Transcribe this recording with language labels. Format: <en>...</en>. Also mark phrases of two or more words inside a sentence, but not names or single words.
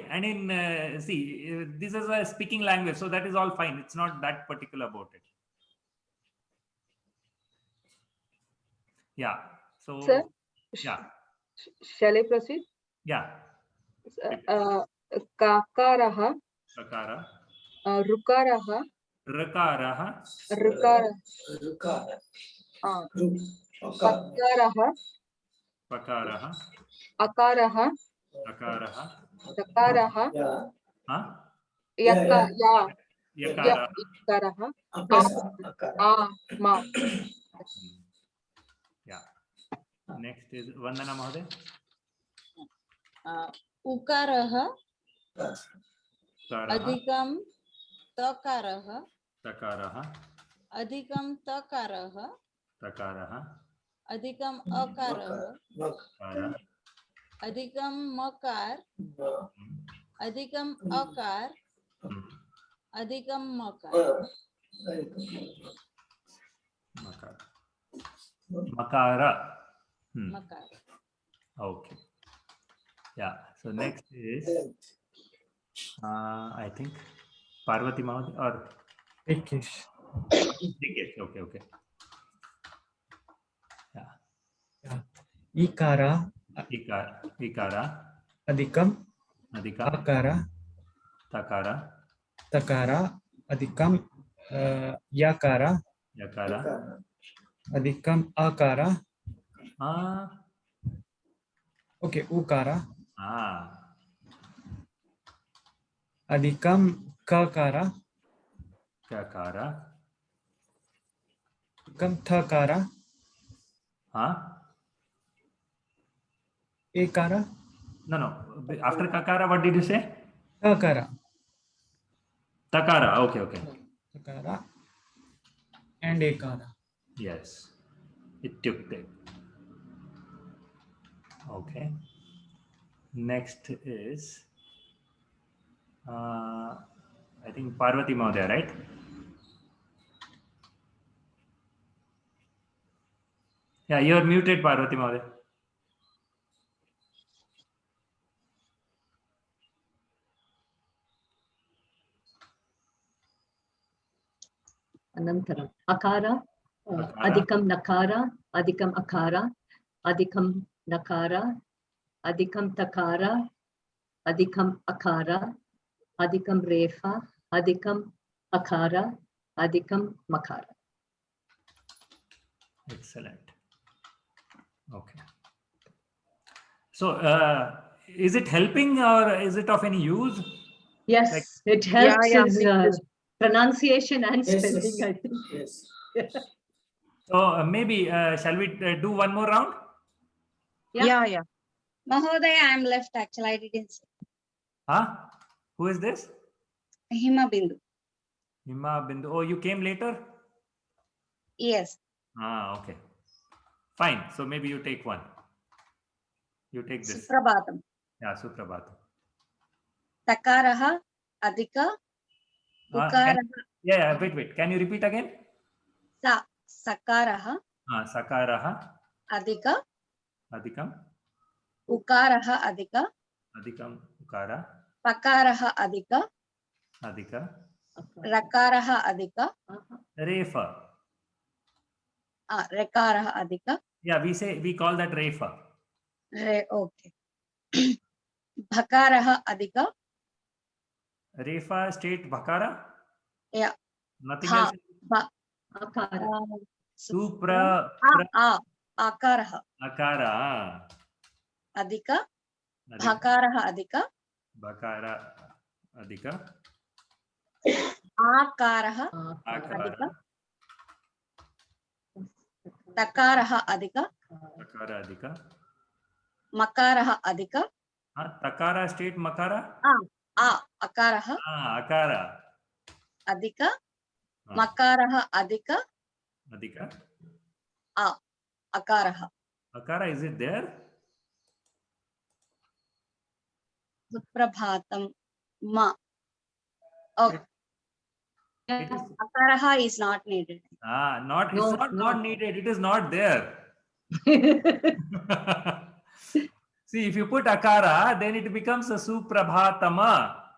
<en>And in see, this is a speaking language, so that is all fine. It's not that particular about it. Yeah. So Sir? yeah. Shall I proceed? Yeah.</en> <sa>Kakaraha, Kakara. Rukaraha, Rakaraha. Rukara. Pakaraha, Pakaraha. Akaraha, Akaraha. Dakaraha, Huh? Yakara. Yakaraha, Ma.</sa> <en>Yeah. Next is Vandana Mahoday.</en> <sa>Ukaraha Karaha. adhikam takaraha Takaraha. adhikam takaraha Takaraha. adhikam akaraha Kara. adhikam makar adhikam akar adhikam makar. Makara. Makara. Makar.</sa> <en>Okay. Yeah. So next is I think Parvati Mahoday or Rikesh. Rikesh. Okay. Okay. Yeah.</en> <sa>Ikara Ikara. adhikam Adhikam. akara Takara. takara adhikam yakara Yakara. adhikam akara. Ah. Okay, ukara Ah. adhikam kakara Kakara. adhikam thakara Huh? ekara</sa> <en>No. After Kakara, what did you say?</en> <sa>takara Takara. Okay. takara and ekara.</sa> <en>Yes. Ityukte. Okay. Next is I think Parvati Mahoday, right? Yeah, you are muted, Parvati Mahoday.</en> <sa>Anantaram. Akara, adhikam nakara, adhikam akara, adhikam nakara, adhikam takara, adhikam akara, adhikam refa, adhikam akara, adhikam makara.</sa> <en>Excellent. Okay. So, is it helping or is it of any use? Yes, Like, it helps yeah, in pronunciation and spelling, I think. Yes. so maybe shall we do one more round? Yeah. Mahodaya, I'm left actually. I didn't say. Huh? Who is this? Hima Bindu. Hima Bindu. Oh, you came later? Yes. Okay. Fine. So maybe you take one. You take this.</en> <sa>Suprabhatam.</sa> <en>Yeah,</en> <sa>Suprabhatam. Takaraha adhika ukaraha</sa> <en>Wait. Can you repeat again?</en> <sa>sakaraha Sakaraha. adhika Adhikam. ukaraha adhika Adhikam. Ukara. pakaraha adhika Adhika. rakaraha adhika Refa. rekaraha adhika.</sa> <en>Yeah, we call that refa.</en> <sa>Okay. Bhakaraha adhika. Refa state Bhakara?</sa> <en>Yeah. Nothing else? Supra.</en> <sa>Akaraha Akara. adhika. Bhakaraha adhika. Bhakara. Adhika. Akaraha adhika. Takaraha adhika. Takara adhika. Makaraha adhika. Takara state Makara? Akaraha Akara. adhika. Makaraha adhika. Adhika. Akaraha. Akara,</sa> <en>is it there?</en> <sa>Suprabhatam. Ma.</sa> <en>Okay. Akaraha is not needed. It's not needed. It is not there. See, if you put Akara, then it becomes a Suprabhatama.</en>